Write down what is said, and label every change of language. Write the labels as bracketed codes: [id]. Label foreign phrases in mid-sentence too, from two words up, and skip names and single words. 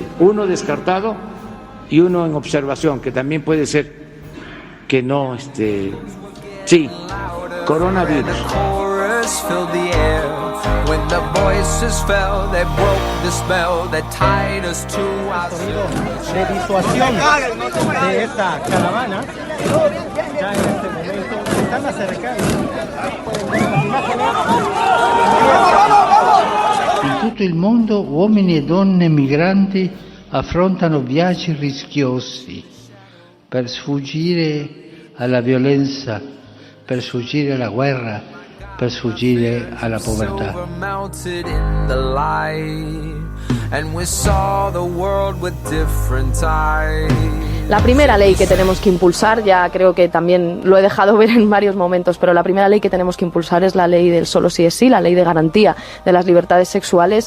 [es] Uno descartado y uno en observación, que también puede ser que no, sí, coronavirus. De disuasión de esta caravana, ya en este momento se están acercando. [it] In tutto il mondo uomini e donne migranti affrontano viaggi rischiosi per sfuggire alla violenza, per sfuggire alla guerra, per sfuggire alla povertà. [es] La primera ley que tenemos que impulsar, ya creo que también lo he dejado ver en varios momentos, pero la primera ley que tenemos que impulsar es la ley del solo sí es sí, la ley de garantía de las libertades sexuales.